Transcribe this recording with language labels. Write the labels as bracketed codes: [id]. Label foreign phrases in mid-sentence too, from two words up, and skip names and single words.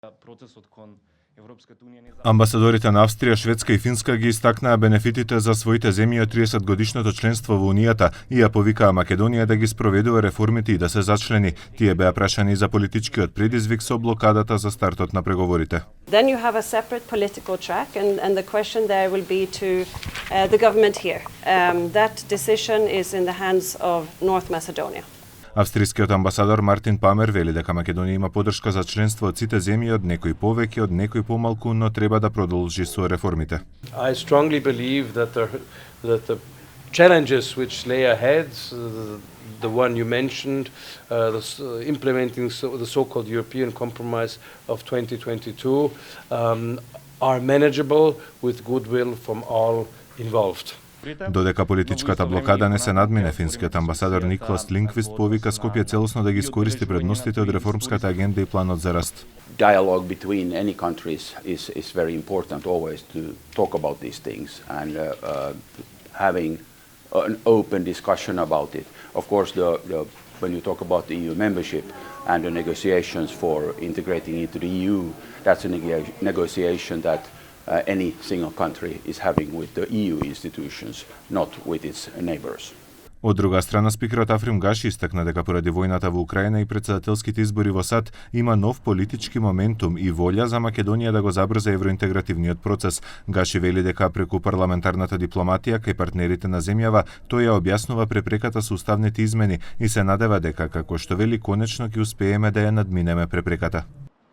[mk] Процесот кон Европската унија не. Амбасадорите на Австрија, Шведска и Финска ги истакнаа бенефитите за своите земји од 30-годишното членство во Унијата и ја повикаа Македонија да ги спроведува реформите и да се зачлени. Тие беа прашани за политичкиот предизвик со блокадата за стартот на преговорите. [en] Then you have a separate political track and the question there will be to the government here. That decision is in the hands of North Macedonia. [mk] Австрискиот амбасадор Мартин Памер вели дека Македонија има поддршка за членство од сите земји, од некои повеќе, од некои помалку, но треба да продолжи со реформите. [en] I strongly believe that the challenges which lay ahead, the one you mentioned, implementing the so-called European Compromise of 2022, are manageable with goodwill from all involved. [mk] Додека политичката блокада не се надмине, финскиот амбасадор Никлас Линквист повика Скопје целосно да ги искористи предностите од реформската агенда и планот за раст. [en] Dialogue between any countries is very important always to talk about these things and having an open discussion about it. Of course, when you talk about the EU membership and the negotiations for integrating into the EU, that's a negotiation that any single country is having with the EU institutions, not with its neighbors. [mk] Од друга страна, спикерот Африм Гаши истакна дека поради војната во Украина и претседателските избори во САД има нов политички моментум и волја за Македонија да го забрза евроинтегративниот процес. Гаши вели дека преку парламентарната дипломатија кај партнерите на земјава тој ја објаснува препреката со уставните измени и се надева дека, како што вели, конечно ќе успееме да ја надминеме препреката.